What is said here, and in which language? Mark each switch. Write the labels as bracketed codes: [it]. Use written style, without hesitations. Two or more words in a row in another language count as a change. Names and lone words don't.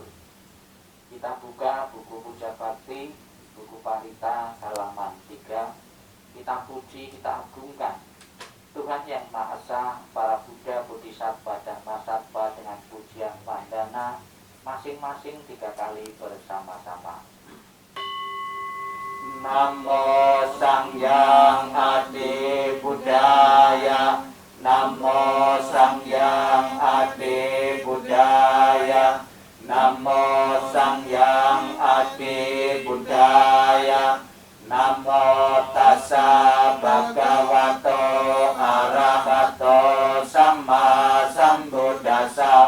[id] Kita buka buku Puja Bakti, buku Parita halaman 3. Kita puji, kita agungkan Tuhan yang Maha Esa, para Buddha, Bodhisattva, dan Mahasattva dengan pujian mandana masing-masing 3 kali bersama-sama. [pi] Namo Sangyang Adi Buddhaya, Namo Sangyang Adi Buddhaya, Namo Sangyang Adi Buddhaya, Namo Tassa Bhagavato Arahato Samma Sambuddhassa,